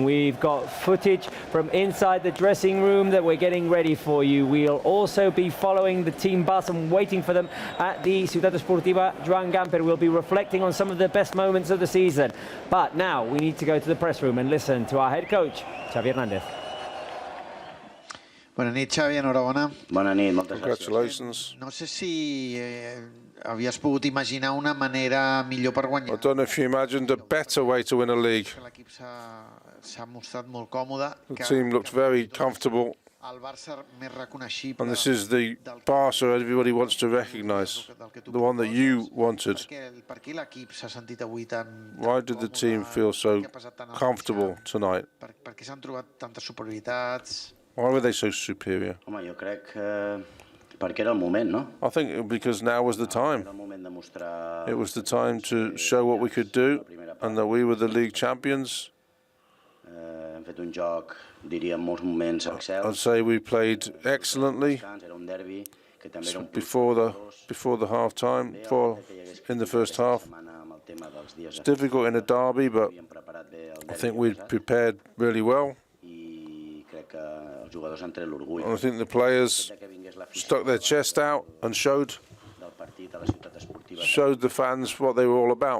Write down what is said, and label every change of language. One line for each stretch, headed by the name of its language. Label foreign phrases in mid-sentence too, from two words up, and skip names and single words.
English: We've got footage from inside the dressing room that we're getting ready for you. We'll also be following the team bus and waiting for them at the Ciutat Esportiva Joan Gamper. We'll be reflecting on some of the best moments of the season. But now we need to go to the press room and listen to our head coach, Xavi Hernández.
Catalan: Bona nit, Xavi, enhorabona. Bona nit, moltes
English: Congratulations.
Catalan: No sé si havies pogut imaginar una manera millor per guanyar.
English: I don't know if you imagined a better way to win a league.
Catalan: L'equip s'ha mostrat molt còmode.
English: The team looked very comfortable.
Catalan: El Barça més reconeixible.
English: And this is the Barça everybody wants to recognise, the one that you wanted.
Catalan: Per què l'equip s'ha sentit avui tan...
English: Why did the team feel so comfortable tonight?
Catalan: Per què s'han trobat tantes superioritats?
English: Why were they so superior?
Catalan: Home, jo crec perquè era el moment, no?
English: I think because now was the time. It was the time to show what we could do and that we were the league champions.
Catalan: Hem fet un joc, diria, en molts moments excel.
English: I'd say we played excellently before the half time, in the first half. It's difficult in a derby, but I think we prepared really well. I think the players stuck their chest out and showed the fans what they were all about.